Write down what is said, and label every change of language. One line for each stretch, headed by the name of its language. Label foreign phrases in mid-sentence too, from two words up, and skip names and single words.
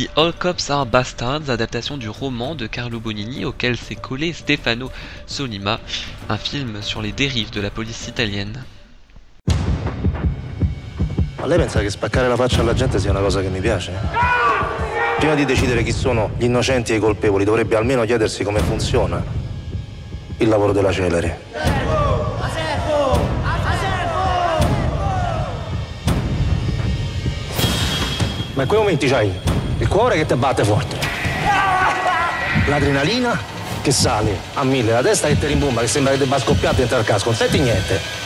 French: All Cops Are Bastards, adaptation du roman de Carlo Bonini auquel s'est collé Stefano Sollima, un film sur les dérives de la police italienne.
Italian: Ma lei pensa che spaccare la faccia alla gente sia una cosa che mi piace? Prima di decidere chi sono gli innocenti e i colpevoli, dovrebbe almeno chiedersi come funziona il lavoro della celere. Ma in quei momenti c'hai il cuore che ti batte forte, l'adrenalina che sale a 1000, la testa che ti rimbomba, che sembra che debba scoppiare dentro al casco, non senti niente.